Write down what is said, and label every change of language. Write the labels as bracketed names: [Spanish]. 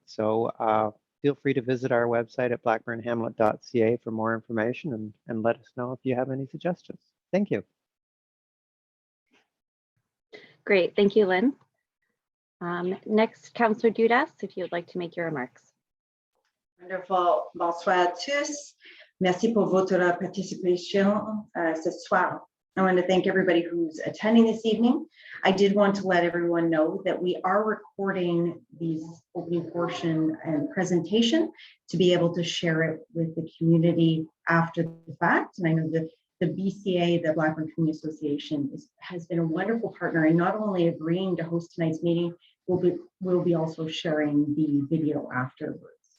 [English] So feel free to visit our website at blackburnhamlet.ca for more information, and let us know if you have any suggestions. Thank you. Great, thank you, Lynn. Next, Councillor Dudas, if you'd like to make your remarks. Wonderful. [French] Bonsoir à tous. Merci pour votre participation ce soir. [English] I want to thank everybody who's attending this evening. I did want to let everyone know that we are recording these opening portion and presentation to be able to share it with the community after the fact. And I know that the BCA, the Blackburn Community Association, has been a wonderful partner in not only agreeing to host tonight's meeting, we'll be also sharing the video afterwards.